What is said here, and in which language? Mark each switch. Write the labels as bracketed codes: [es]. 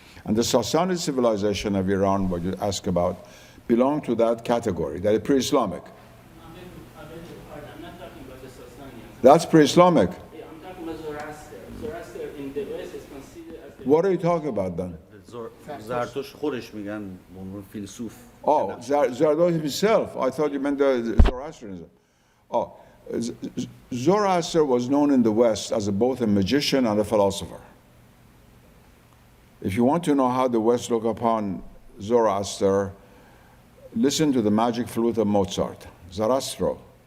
[en] And the Sassanid civilization of Iran, what you ask about, belonged to that category, that is pre-Islamic. I'm not talking about the Sasanians. That's pre-Islamic. Yeah, I'm talking about Zoroaster. Zoroaster in the West is considered as the... What are you talking about then? [fa] زرتشت خودش میگن به عنوان فیلسوف. [en] Oh, Zarathustra himself. I thought you meant the Zoroastrianism. Oh, Zoroaster was known in the West as both a magician and a philosopher. If you want to know how the West look upon Zoroaster, listen to the Magic Flute of Mozart, Zarastro.